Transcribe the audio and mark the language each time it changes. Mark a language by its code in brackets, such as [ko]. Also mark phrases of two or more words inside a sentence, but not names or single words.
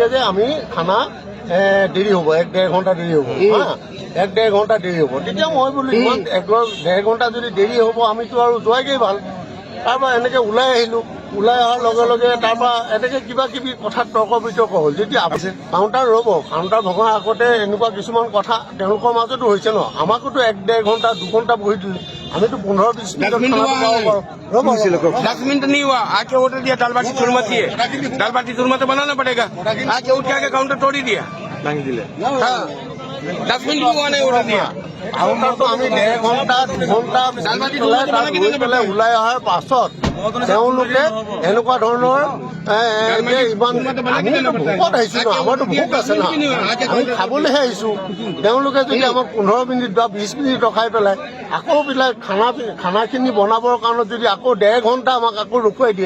[as] যে আমি খানা দেৰি হ'ব 1-1.5 ঘণ্টা দেৰি হ'ব 1-1.5 ঘণ্টা দেৰি হ'ব তেতিয়া মই বোলো ইমান 1.5 ঘণ্টা যদি দেৰি হ'ব আমিতো আৰু যোৱাগেই ভাল তাৰপৰা এনেকৈ ওলাই আহিলোঁ ওলাই অহাৰ লগে লগে তাৰপৰা এনেকৈ কিবা কিবি কথাত তৰ্ক বিতৰ্ক হ'ল যেতিয়া কাউণ্টাৰ ভঙাৰ আগতে এনেকুৱা কিছুমান কথা তেওঁলোকৰ মাজতো হৈছে ন আমাকোতো 1-1.5 ঘণ্টা 2 ঘণ্টা বহি দিলে আমিতো 15-20 মিনিট [hi] 10 मिनट नहीं हुआ आके ऑर्डर दिया दाल बाटी चूरमा दिए दाल बाटी चूरमा तो बनाना पड़ेगा आके उठ के आके काउंटर तोड़ ही दिया 10 मिनट भी हुआ नहीं ऑर्डर दिया [as] কাউণ্টাৰটো আমি 1.5 ঘণ্টা 2 ঘণ্টা পেলাই ওলাই অহাৰ পাছত তেওঁলোকে এনেকুৱা ধৰণৰ ইমান আমিতো ভোকত আহিছো ন আমাৰতো ভোক আছে ন আমি খাবলৈহে আহিছো তেওঁলোকে যদি আমাক 15 মিনিট বা 20 মিনিট ৰখাই পেলাই আকৌ পেলাই খানাখিনি বনাবৰ কাৰণে যদি আকৌ 1.5 ঘণ্টা আমাক আকৌ ৰখুৱাই দিয়ে